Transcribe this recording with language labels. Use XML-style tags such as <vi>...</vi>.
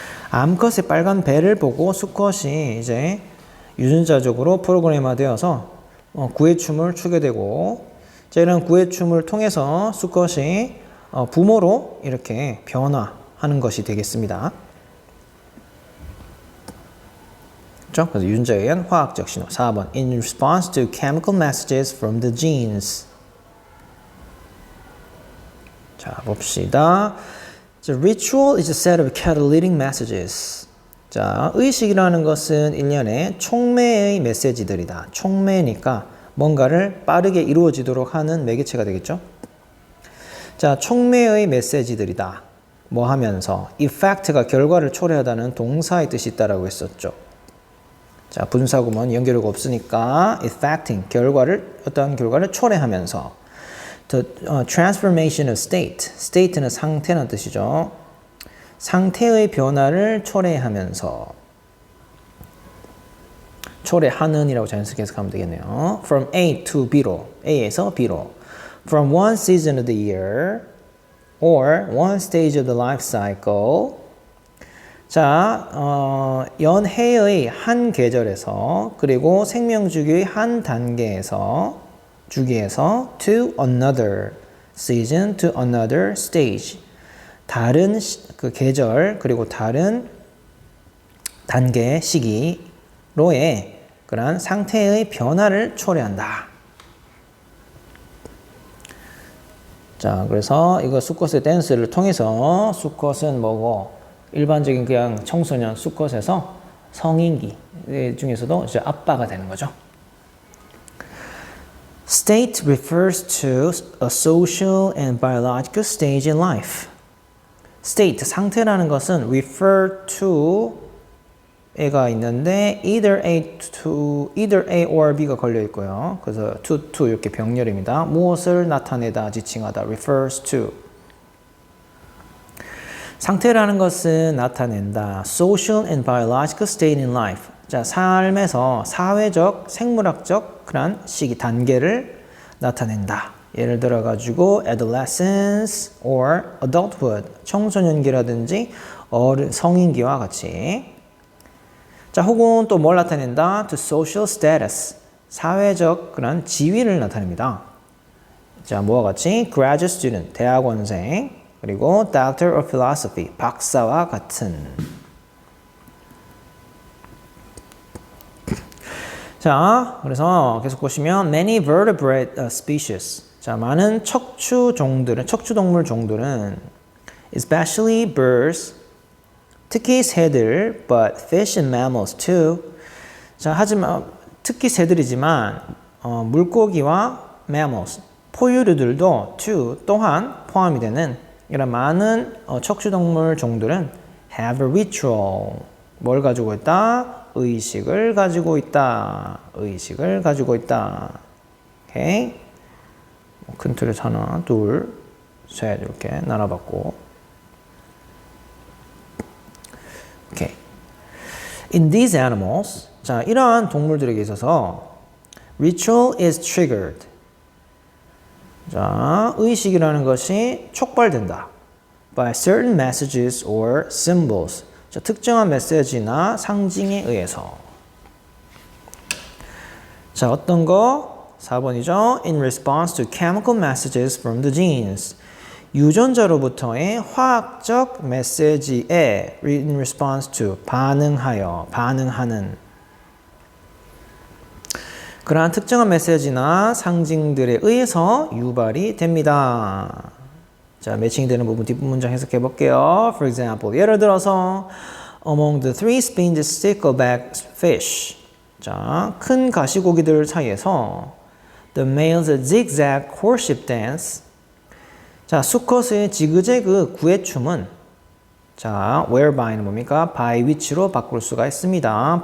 <ko>암컷의 빨간 배를 보고 수컷이 이제 유전자적으로 프로그래머되어서 구애춤을 추게 되고 자, 이런 구애춤을 통해서 수컷이 부모로 이렇게 변화하는 것이 되겠습니다. 그렇죠? 그래서 유전자에 의한 화학적 신호.</ko> <en>4번 In response to chemical messages from the genes.</en> <ko>자, 봅시다.</ko> <en>The ritual is a set of catalytic messages.</en> <ko>자, 의식이라는 것은 일련의 촉매의 메시지들이다. 촉매니까 뭔가를 빠르게 이루어지도록 하는 매개체가 되겠죠. 자, 촉매의 메시지들이다. 뭐 하면서 effect가 결과를 초래하다는 동사의 뜻이 있다라고 했었죠. 자, 분사구문 연결어가 없으니까 effecting 어떤 결과를 초래하면서</ko> <en>the transformation of state</en> <ko>state는 상태라는 뜻이죠. 상태의 변화를 초래하면서 초래하는이라고 자연스럽게 해석하면 되겠네요.</ko> <en>From A to B로</en> <ko>A에서 B로</ko> <en>From one season of the year or one stage of the life cycle</en> <ko>자, 연해의 한 계절에서 그리고 생명주기의 한 단계에서 주기에서</ko> <en>to another season to another stage.</en> <ko>다른 그 계절 그리고 다른 단계 시기로의 그러한 상태의 변화를 초래한다. 자, 그래서 이거 수컷의 댄스를 통해서 수컷은 뭐고 일반적인 그냥 청소년 수컷에서 성인기 중에서도 이제 아빠가 되는 거죠.</ko> <en>State refers to a social and biological stage in life.</en> <ko>State, 상태라는 것은 refer to 가 있는데</ko> <en>either A or B</en> <ko>가 걸려 있고요. 그래서 to 이렇게 병렬입니다. 무엇을 나타내다, 지칭하다 refers to. 상태라는 것은 나타낸다.</ko> <en>Social and biological state in life.</en> <ko>자, 삶에서 사회적, 생물학적 그런 시기 단계를 나타낸다. 예를 들어 가지고</ko> <en>adolescence or adulthood,</en> <ko>청소년기라든지 성인기와 같이. 자, 혹은 또 뭘 나타낸다?</ko> <en>To social status,</en> <ko>사회적 그런 지위를 나타냅니다. 자, 뭐와 같이</ko> <en>graduate student,</en> <ko>대학원생, 그리고</ko> <en>doctor of philosophy,</en> <ko>박사와 같은. 자, 그래서 계속 보시면</ko> <en>many vertebrate species.</en> <ko>자, 많은 척추동물 종들은</ko> <en>especially birds,</en> <ko>특히 새들,</ko> <en>but fish and mammals too.</en> <ko>자, 하지만 특히 새들이지만 물고기와 mammals, 포유류들도 too, 또한 포함이 되는 이런 많은 척추동물 종들은</ko> <en>have a ritual.</en> <ko>뭘 가지고 있다? 의식을 가지고 있다. 의식을 가지고 있다. 오케이? 큰 틀에서 하나, 둘, 셋 이렇게 나눠봤고. 오케이.</ko> <en>In these animals,</en> <ko>자, 이러한 동물들에게 있어서</ko> <en>ritual is triggered.</en> <ko>자, 의식이라는 것이 촉발된다.</ko> <en>By certain messages or symbols.</en> <ko>자, 특정한 메시지나 상징에 의해서. 자, 어떤 거? 4번이죠.</ko> <en>In response to chemical messages from the genes.</en> <ko>유전자로부터의 화학적 메시지에</ko> <en>in response to,</en> <ko>반응하는 그러한 특정한 메시지나 상징들에 의해서 유발이 됩니다. 자, 매칭되는 부분 뒷부분 문장 해석해 볼게요.</ko> <en>For example,</en> <ko>예를 들어서</ko> <en>among the three spiny stickleback fish.</en> <ko>자, 큰 가시고기들 사이에서</ko> <en>the male's zigzag courtship dance.</en> <ko>자, 수컷의 지그재그 구애춤은 자, whereby는 뭡니까? by which로 바꿀 수가 있습니다.</ko>